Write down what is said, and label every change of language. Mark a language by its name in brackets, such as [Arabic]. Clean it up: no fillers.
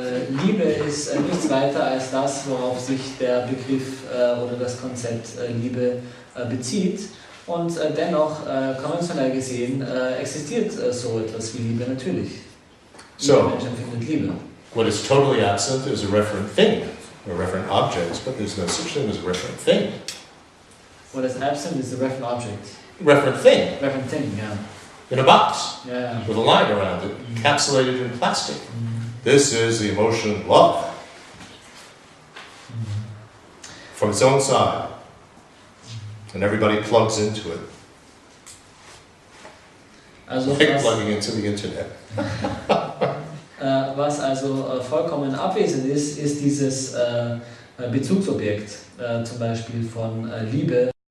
[German] Liebe ist nichts weiter als das, worauf sich der Begriff oder das Konzept Liebe bezieht. Und dennoch, konventionell gesehen, existiert so etwas wie Liebe natürlich. Jeder Mensch empfindet Liebe. [English] What is totally absent is a referent thing, or referent objects, but there's no such thing as a referent thing. What is absent is the referent object. Referent thing. Referent thing, yeah. In a box, Yeah. with a line around it, encapsulated in plastic. This is the emotion love. From its own side. And everybody plugs into it. [German] Also [English] Like plugging into the internet. [German] was also vollkommen abwesend ist, ist dieses Bezugsobjekt, zum Beispiel von Liebe.